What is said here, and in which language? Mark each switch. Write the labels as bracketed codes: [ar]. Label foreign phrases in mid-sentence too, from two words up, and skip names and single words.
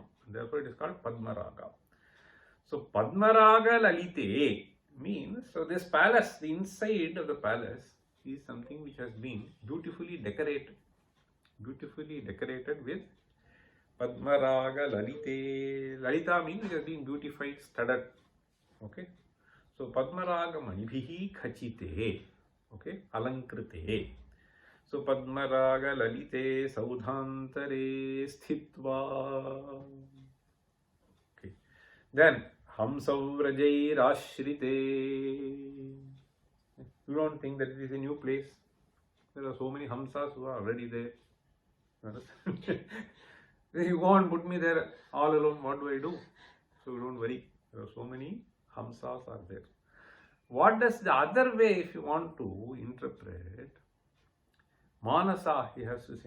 [en] Therefore, it is called Padmaraga. So [sa] पद्मराग ललिते [en] means, so this palace, the inside of the palace is something which has been beautifully decorated. Beautifully decorated with [sa] पद्मराग ललिते. [en] Lalita means it has been beautified, studded. Okay. So [sa] पद्मराग मणिभिः खचिते. [en] Okay. Alankrite. [sa] So पद्मराग ललिते सौधान्तरे स्थित्वा. [en] Okay. [sa] Then हंसव्रजैः आश्रिते. [en] You don't think that it is a new place. There are so many Hamsas who are already there. You go and put me there all alone, what do I do? So don't worry, there are so many Hamsas are there. What does the other way, if you want to interpret, Manasa, he has to say.